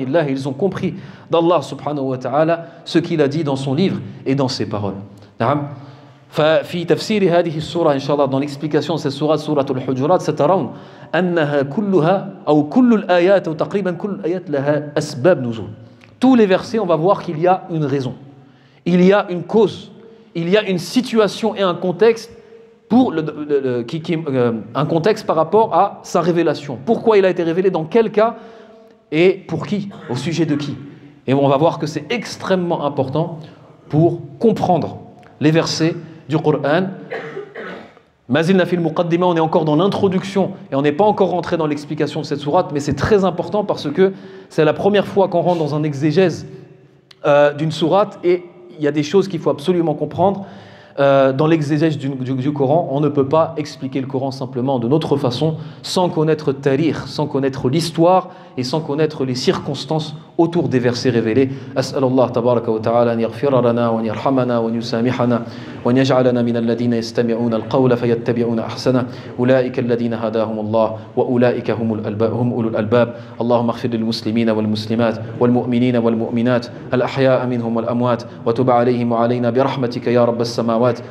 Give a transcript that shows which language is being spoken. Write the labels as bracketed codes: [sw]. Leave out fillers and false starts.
[fr] Ils ont compris d'Allah [ar] subhanahu wa ta'ala [fr] ce qu'il a dit dans son livre et dans ses paroles. [ar] ففي تفسير هذه السورة إن شاء الله, [fr] dans l'explication de cette sourate, [ar] سورة الحجرات, سترون أنها كلها أو كل الآيات أو تقريبا كل الآيات لها أسباب نزول. [fr] Tous les versets, on va voir qu'il y a une raison, il y a une cause, il y a une situation et un contexte pour un contexte par rapport à sa révélation. Pourquoi il a été révélé, dans quel cas et pour qui, au sujet de qui. Et on va voir que c'est extrêmement important pour comprendre les versets du Coran. [ar] Mazilna fil muqaddima, [fr] on est encore dans l'introduction et on n'est pas encore rentré dans l'explication de cette sourate, mais c'est très important parce que c'est la première fois qu'on rentre dans un exégèse d'une sourate, et il y a des choses qu'il faut absolument comprendre. Dans l'exégèse du Coran, on ne peut pas expliquer le Coran simplement de notre façon, sans connaître tarikh, sans connaître l'histoire et sans connaître les circonstances autour des versets révélés. [ar] أسأل الله تبارك وتعالى أن يغفر لنا وأن يرحمنا وأن يسامحنا وأن يجعلنا من الذين يستمعون القول فيتبعون أحسنه أولئك الذين هداهم الله وأولئك هم أولو الألباب. اللهم اغفر للمسلمين والمسلمات والمؤمنين والمؤمنات الأحياء منهم والأموات وتب عليهم وعلينا برحمتك يا رب السماوات.